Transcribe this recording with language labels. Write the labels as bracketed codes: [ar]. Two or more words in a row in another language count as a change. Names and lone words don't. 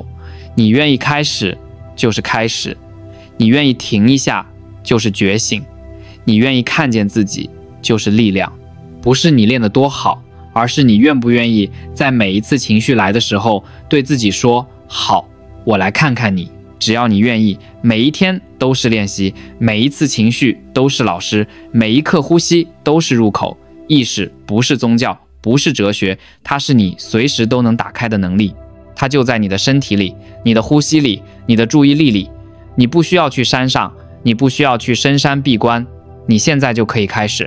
[zh] 你願意開始，就是開始；你願意停一下，就是覺醒；你願意看見自己，就是力量。不是你練得多好，而是你願不願意在每一次情緒來的時候，對自己說，好，我來看看你。只要你願意，每一天都是練習，每一次情緒都是老師，每一刻呼吸都是入口。意識不是宗教，不是哲學，它是你隨時都能打開的能力。它就在你的身體裡，你的呼吸裡，你的注意力裡。你不需要去山上，你不需要去深山閉關，你現在就可以開始。